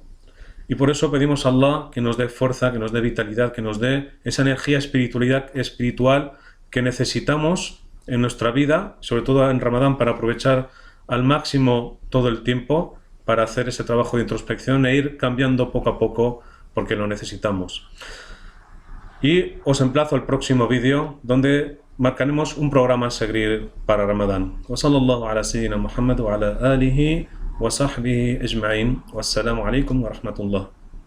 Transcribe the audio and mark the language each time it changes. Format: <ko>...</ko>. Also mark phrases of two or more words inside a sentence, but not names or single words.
<es>Y por eso pedimos a Allah que nos dé fuerza, que nos dé vitalidad, que nos dé esa energía espiritual que necesitamos en nuestra vida, sobre todo en Ramadán, para aprovechar al máximo todo el tiempo, para hacer ese trabajo de introspección e ir cambiando poco a poco, porque lo necesitamos. Y os emplazo al próximo vídeo, donde marcaremos un programa a seguir para Ramadán.</es> <ar>وصلى الله على سيدنا محمد وعلى آله وصحبه أجمعين. والسلام عليكم ورحمة الله.</ar>